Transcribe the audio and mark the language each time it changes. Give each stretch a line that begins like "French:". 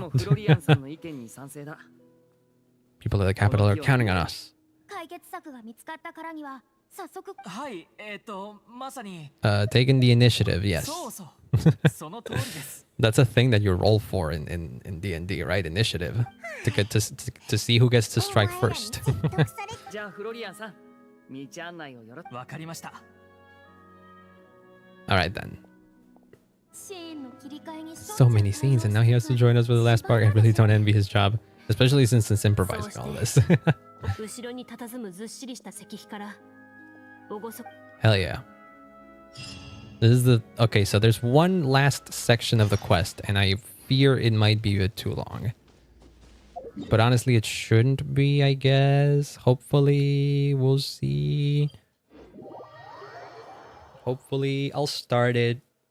Japanese: もフロリアンさんの意見に賛成だ
English: People at the capital are counting on us.
Japanese: 解決策が見つかったからには早速。はいまさに
English: Taking the initiative, yes.
Japanese: そうそうその通りです
English: That's a thing that you roll for in D&D, right? Initiative. To get to see who gets to strike first.
Japanese: お前らに説得されじゃあフロリアンさん道案内をよろ。わかりました。
English: Alright then.
Japanese: シーンの切り替えに
English: So many scenes, and now he has to join us for the last part. I really don't envy his job, especially since it's improvising all this.
Japanese: 後ろに佇むずっしりした石碑から厳か
English: Hell yeah. This is the... Okay, so there's one last section of the quest, and I fear it might be a bit too long. But honestly, it shouldn't be, I guess. Hopefully, we'll see. Hopefully, I'll start it.